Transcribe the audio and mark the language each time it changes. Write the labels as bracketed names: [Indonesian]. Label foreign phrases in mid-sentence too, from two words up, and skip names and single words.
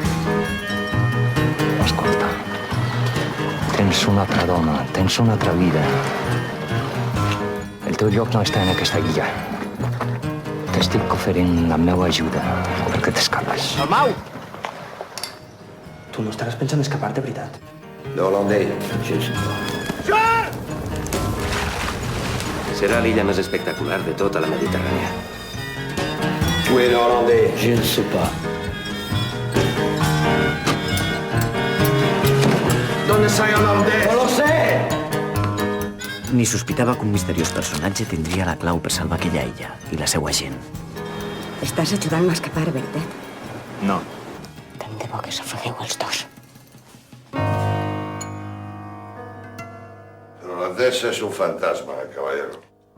[Catalan] Escolta, tens una altra dona, tens una altra vida. El teu lloc no està en aquesta illa. T'estic oferint la meva ajuda perquè t'escapes. Dalmau! Tu no estaràs pensant escapar-te, veritat? De holandès, [French] je ne sais pas. [Catalan] Serà l'illa més espectacular de tota la Mediterrània. [French] Où est le hollandais? Je ne sais pas. [Spanish] ¿Dónde está el holandès? No lo sé! [Catalan] Ni sospitava que un misteriós personatge tindria la clau per salvar aquella illa i la seva gent. Estàs ajudant-me a escapar, veritat? No. Tant de bo que s'ofegueu els dos. [Spanish] El holandès es un fantasma, caballero.